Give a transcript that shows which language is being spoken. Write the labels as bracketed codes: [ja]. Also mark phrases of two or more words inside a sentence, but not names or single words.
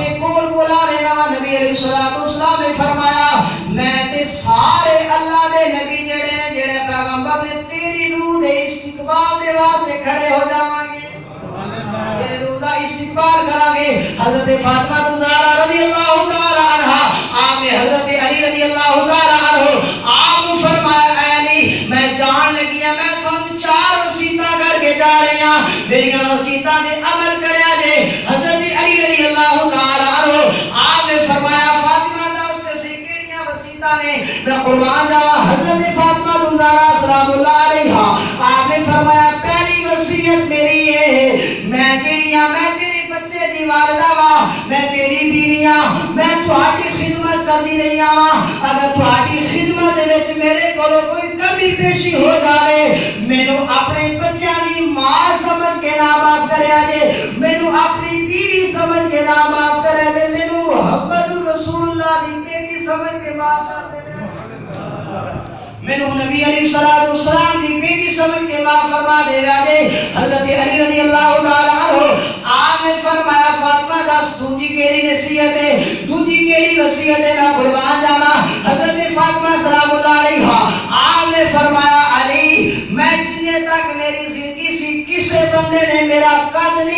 [pa] کول بلا لینا نبی [ar] علیہ الصلوۃ والسلام [pa] نے فرمایا میں تے سارے اللہ دے نبی جڑے پیغمبر نے تیری روح دے استقبال دے واسطے کھڑے ہو جاواں گے [ar] سبحان اللہ [pa] تیری روح دا استقبال کران گے حضرت فاطمہ الزہرا [ar] رضی اللہ تعالی عنہا [pa] آپ نے حضرت علی [ar] رضی اللہ تعالی عنہ [pa] آپ کو فرمایا میریاں وصیتاں دے عمل کریا جے حضرت علی [ar] رضی اللہ تعالی عنہ [pa] آپ نے فرمایا فاطمہ دستے سی کیڑیاں وصیتاں نے میں قربان جاواں حضرت فاطمہ زہرا [ar] سلام اللہ علیہا [pa] آپ نے فرمایا پہلی وصیت میری ہے میں جڑیاں میں تیری بچے دی والدہ وا میں تیری بیوی ہاں میں تہاڈی خدمت کردی رہی ہاں اگر تہاڈی خدمت دے وچ میرے کولوں کوئی کمی پیشی ہو جاوے مینوں اپنے بچیاں دی ماں سمجھ کے نہ معاف کریا جے مینوں اپنی بیوی سمجھ کے نہ معاف کریا جے مینوں محمد رسول اللہ دی بیٹی سمجھ کے معاف کر دے مینوں نبی [ar] علیہ الصلوۃ والسلام [pa] دی بیٹی سمجھ کے معاف فرما دے جے حضرت علی [ar] رضی اللہ تعالی عنہ [pa] آپ نے فرمایا فاطمہ دس دوجی کیڑی نصیحت ہے دوجی کیڑی وصیت ہے میں قربان جاواں حضرت فاطمہ [ar] سلام اللہ علیہا [pa] آپ نے فرمایا علی میں جنے تک میری زندگی سی کسے بندے نے میرا قد نہیں